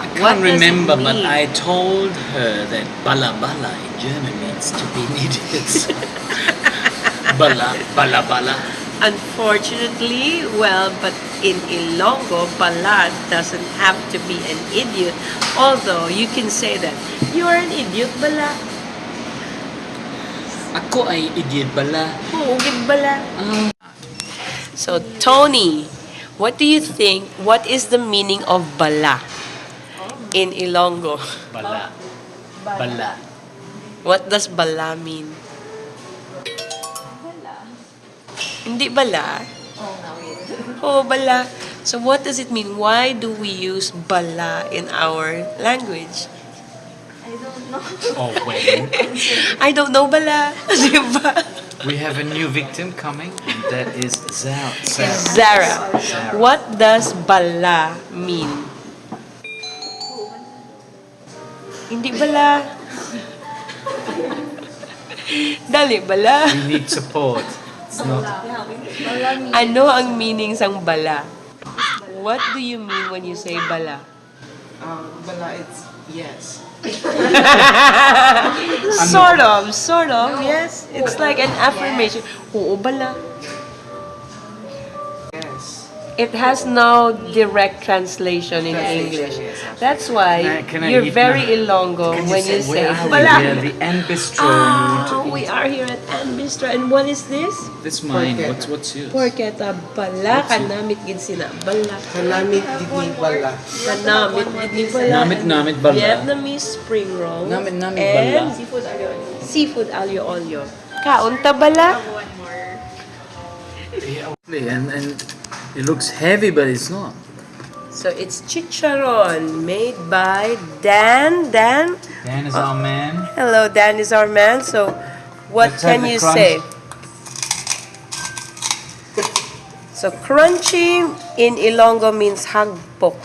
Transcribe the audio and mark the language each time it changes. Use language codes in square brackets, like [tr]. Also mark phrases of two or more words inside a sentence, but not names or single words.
[en] I can't remember, but I told her that BALA BALA in German means to be an idiot. BALA BALA BALA. Unfortunately, well, but in Ilonggo, BALA doesn't have to be an idiot. Although, you can say that, you are an idiot, BALA. [tl] Ako ay idiot BALA. [hil] Oo, gid BALA. [en] So, Tony, what do you think, what is the meaning of BALA in Ilonggo? BALA. BALA. What does BALA mean? [hil] Hindi BALA? [en] Oh, BALA. So what does it mean? Why do we use BALA in our language? I don't know. Oh, well. I don't know BALA. Diba? We have a new victim coming, and that is Zara. Zara. What does BALA mean? [hil] Hindi BALA. Dali, BALA. [en] We need support. It's not. [hil] Ano ang meaning sang BALA? [en] What do you mean when you say BALA? Bala, it's yes. Sort of, yes. It's like an affirmation. [hil] Oo, BALA. [en] Yes. It has no direct translation in English. That's why Can I you're eat very now? Ilonggo when you say Where are we? BALA. We are the N Bistro. We are here at Basta. And what is this? This mine. Porchetta. What's yours? [hil] Porchetta. BALA. Kanamit gid sina. BALA. Kanamit digni bala. Kanamit gid ni BALA. Namit bala. [en] Vietnamese spring roll. [hil] Namit [en] and [hil] bala. seafood alio olio. Kaon ta BALA? [en] And it looks heavy, but it's not. So it's chicharon made by Dan. Dan? Dan is our man. Hello, Dan is our man. So what Let's have can the you crunch. say? So crunchy in Ilonggo means hagpok.